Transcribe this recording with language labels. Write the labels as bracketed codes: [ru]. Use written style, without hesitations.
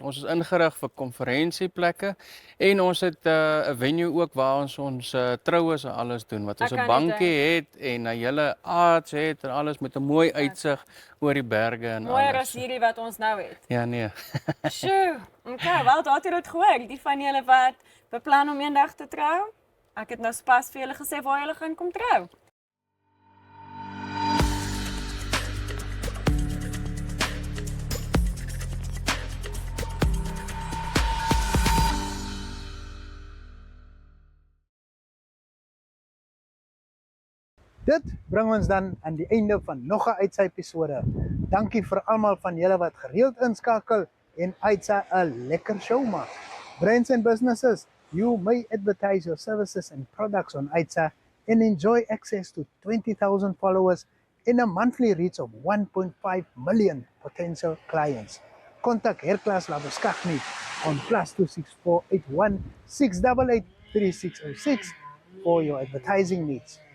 [af] Ons is ingerig vir konferensieplekke en ons het 'n venue ook waar ons troues en alles doen. Wat ons 'n bankie het en 'n hele arts het en alles met 'n mooi uitsig oor die berge en alles. Mooier as hierdie wat ons nou het. Ja, nee. Sjoe. Okay, wel daar het jy dit gehoor. Die van julle wat beplan om eendag te trou? Ek het nou pas vir julle gesê waar julle gaan kom trou. Dit bring ons dan aan die einde van nog 'n Uitsa episode. Dankie vir almal van julle wat gereeld inskakel en Uitsa 'n lekker show maak. [en] Brands and businesses, you may advertise your services and products on Uitsa and enjoy access to 20,000 followers and a monthly reach of 1.5 million potential clients. Contact Herklas Labuskaghni on +264 81 688 3606 for your advertising needs.